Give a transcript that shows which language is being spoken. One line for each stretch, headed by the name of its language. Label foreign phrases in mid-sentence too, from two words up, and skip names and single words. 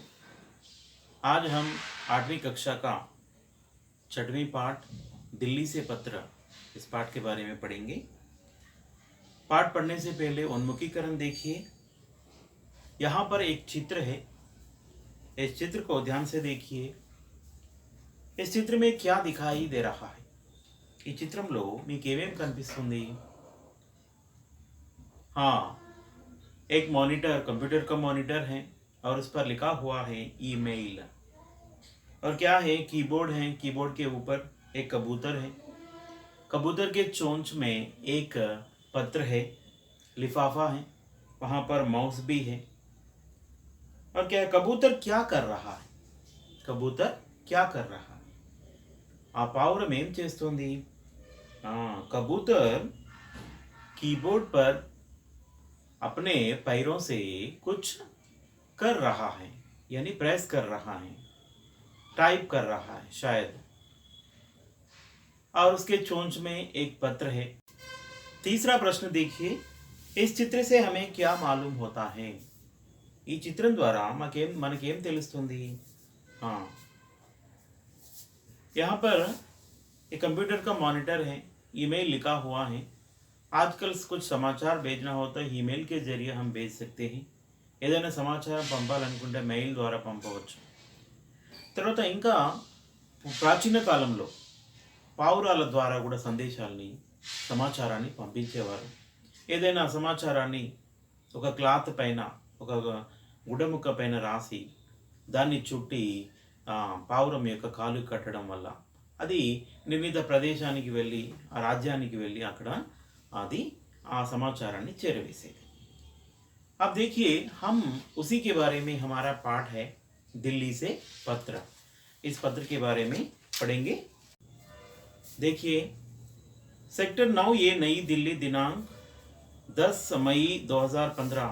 Hindi: आज हम 8वीं कक्षा का 6वां पाठ दिल्ली से पत्र इस पाठ के बारे में पढ़ेंगे। पाठ पढ़ने से पहले उन्मुखीकरण देखिए। यहाँ पर एक चित्र है। इस चित्र को ध्यान से देखिए। इस चित्र में क्या दिखाई दे रहा है?
Telugu: ఈ చిత్రంలో మీకు ఏమేం కనిపిస్తుంది?
Hindi: हाँ, एक मॉनिटर, कंप्यूटर का मॉनिटर है और उस पर लिखा हुआ है ईमेल। और क्या है? कीबोर्ड है। कीबोर्ड के ऊपर एक कबूतर है। कबूतर के चोंच में एक पत्र है, लिफाफा है। वहाँ पर माउस भी है। और क्या है? कबूतर क्या कर रहा है? कबूतर क्या कर रहा है?
Telugu: ఆ పావురం ఏం చేస్తుంది?
Hindi: कबूतर कीबोर्ड पर अपने पैरों से कुछ कर रहा है, यानी प्रेस कर रहा है, टाइप कर रहा है शायद। और उसके चोंच में एक पत्र है। तीसरा प्रश्न देखिए। इस चित्र से हमें क्या मालूम होता है?
Telugu: ఈ చిత్రం ద్వారా మనకేం తెలుస్తుంది?
Hindi: यहाँ पर एक कंप्यूटर का मॉनिटर है। ईमेल लिखा हुआ है। आजकल कुछ समाचार भेजना हो तो ईमेल के जरिए हम भेज सकते हैं।
Telugu: ఏదైనా సమాచారం పంపాలనుకుంటే మెయిల్ ద్వారా పంపవచ్చు. తర్వాత ఇంకా ప్రాచీన కాలంలో పావురాల ద్వారా కూడా సందేశాలని, సమాచారాన్ని పంపించేవారు. ఏదైనా సమాచారాన్ని ఒక క్లాత్ పైన, ఒక గుడ్డముక్క పైన రాసి దాన్ని చుట్టి పావురం యొక్క కాలు కట్టడం వల్ల అది నిర్ణీత ప్రదేశానికి వెళ్ళి, ఆ రాజ్యానికి వెళ్ళి అక్కడ అది ఆ సమాచారాన్ని చేరవేసేది.
Hindi: अब देखिए, हम उसी के बारे में हमारा पाठ है दिल्ली से पत्र। इस पत्र के बारे में पढ़ेंगे। देखिए, सेक्टर 9 ये नई दिल्ली, दिनांक 10 मई 2015।